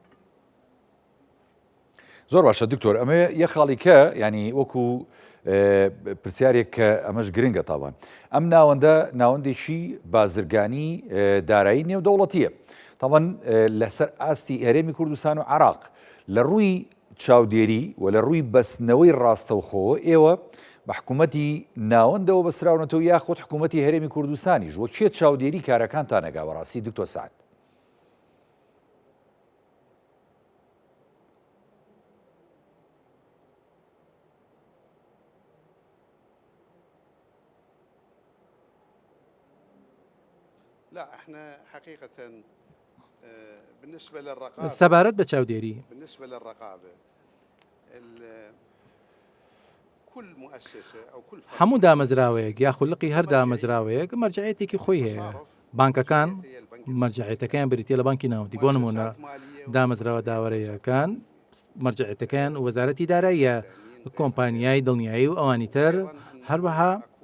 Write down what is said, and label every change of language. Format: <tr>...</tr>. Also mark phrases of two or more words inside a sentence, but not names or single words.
<ckb>زۆر باشە دکتۆر ئەمە یە خاڵیکە ینی وەکو پرسیارێک کە ئەمەش گرنگە تاوان ئەم ناوەندە ناوەندێکی بازرگانی دارایی نێودەوڵەتیە تاوان لەسەر ئاستی هەرێمی کوردستان و عێراق لە ڕووی چاودێری و لە ڕووی بەستنەوەی ڕاستەوخۆ ئێوە بە حکوومەتی ناوەندەوە بەسراونەتەوە یاخۆت حکوومەتی هەرێمی کوردستانیش وە کێ چاودێری کارەکانتان نەگا بەڕاستی دکتۆر سعد؟</ckb> <ar>لا احنا حقيقة بالنسبة للرقابة</ar> <ckb>سەبارەت بە چاودێری</ckb> <ar>بالنسبة للرقابة كل مؤسسة أو كل</ar> <ckb>هەموو دامەزراوەیەک یا خوڵقی هەر دامەزراوەیەک مەرجعەتێکی خۆی هەیە بانکەکان مەرجعەتەکان بریتە لە بانکی ناوەندی بۆ نمونە دامەزراوە داوەرەیەکان مەرجعەتەکان وەزارەتی داراییە کۆمپانیای دڵنیایی و ئەوانی تر هەروەها</ckb>